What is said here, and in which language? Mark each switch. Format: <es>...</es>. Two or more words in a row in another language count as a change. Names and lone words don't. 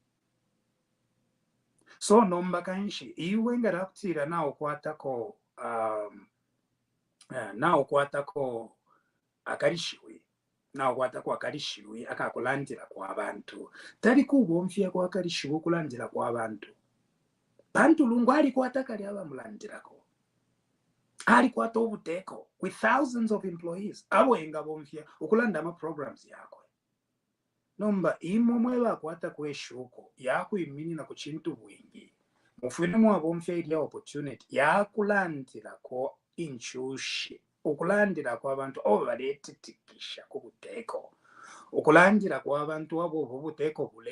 <bem>So nomba kanshi iwe ngarakutira nawo kwatako akarishiwe nawo kwatako akarishiwe akakulandira kwa abantu tali kubomfya kwa akarishiwe kulandira kwa abantu bantu lungu ali kwatakali abamulandirako ali kwata obuteko</bem> <en>with thousands of employees</en> <bem>abo enga bomfya okulanda ama programs yako nomba imomwe bakwata kweshuko yakuimini na kuchintu bwingi mufune mwabomfya ili opportunity yakulandirako inchushi okulandira kwa abantu obaletetikisha kubuteko okulandira kwa abantu abo bubuteko</bem>